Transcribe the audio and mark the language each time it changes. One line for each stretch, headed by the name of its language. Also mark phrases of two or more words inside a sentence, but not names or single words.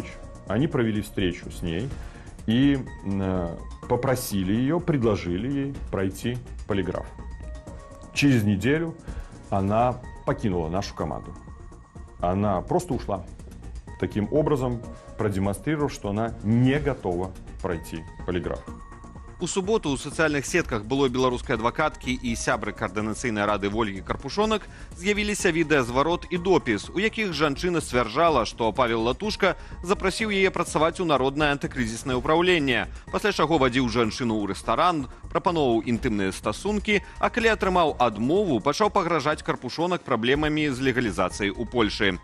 Russian: Они провели встречу с ней и попросили ее, предложили ей пройти полиграф. Через неделю она покинула нашу команду. Она просто ушла. Таким образом, продемонстрировав, что она не готова пройти полиграф.
Belarusian: У суботу ў сацыяльных сетках былой беларускай адвакаткі і сябры каардынацыйнай рады Вольгі Карпушонак з'явіліся відэазварот і допіс, у якіх жанчына сцвярджала, што Павел Латушка запрасіў яе працаваць у народнае антыкрызіснае ўпраўленне, пасля чаго вадзіў жанчыну ў рэстаран, прапаноўваў інтымныя стасункі, а калі атрымаў адмову, пачаў пагражаць Карпушонак праблемамі з легалізацыяй у Польшы.